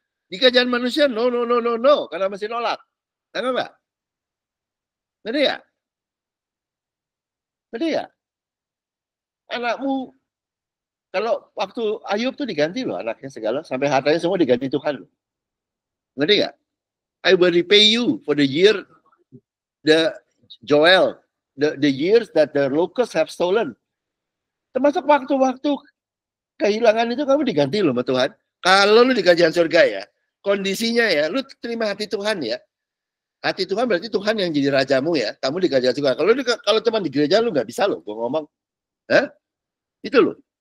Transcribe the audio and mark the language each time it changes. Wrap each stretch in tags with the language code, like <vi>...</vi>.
<id>Di kerajaan manusia, no, karena masih nolak. Tahu nggak? Ngerti ya? Ngerti ya? Anakmu, kalau waktu Ayub tuh diganti loh anaknya segala, sampai hartanya semua diganti Tuhan loh. Ngerti nggak?</id> <en>I will repay you for the year, the Joel, the years that the locusts have stolen.</en> <id>Termasuk waktu-waktu kehilangan itu kamu diganti loh sama Tuhan. Kalau lu di kerajaan surga ya, kondisinya ya, lu terima hati Tuhan ya. Hati Tuhan berarti Tuhan yang jadi rajamu ya. Kamu di kerajaan surga. Kalau cuma di gereja lu nggak bisa loh, gua ngomong. Itu loh.</id>